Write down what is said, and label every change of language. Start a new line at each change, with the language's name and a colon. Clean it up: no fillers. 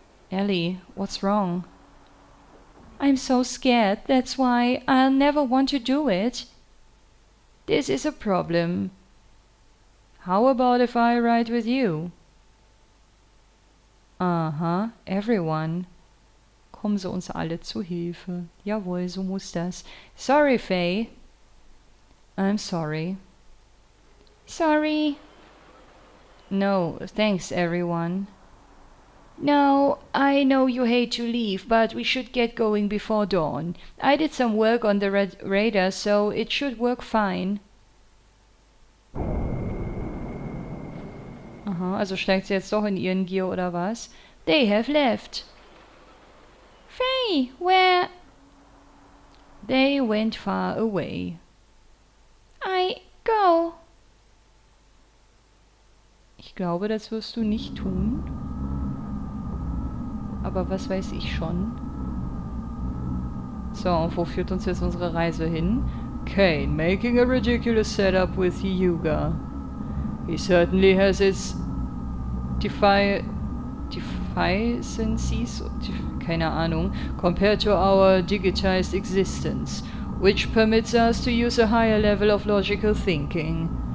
English: Ellie, what's wrong? I'm so scared. That's why I'll never want to do it. This is a problem. How about if I ride with you? Aha, everyone.
German: Kommen sie uns alle zu Hilfe. Jawohl, so muss das.
English: Sorry, Faye. I'm sorry. Sorry. No, thanks, everyone. No, I know you hate to leave, but we should get going before dawn. I did some work on the radar, so it should work fine.
German: Aha, also steigt sie jetzt doch in ihren Gear, oder was?
English: They have left. Faye, where? They went far away. I go.
German: Ich glaube, das wirst du nicht tun. Aber was weiß ich schon? So, und wo führt uns jetzt unsere Reise hin?
English: Kane, making a ridiculous setup with Hyuga. He certainly has its deficiencies,
German: keine Ahnung,
English: compared to our digitized existence, which permits us to use a higher level of logical thinking.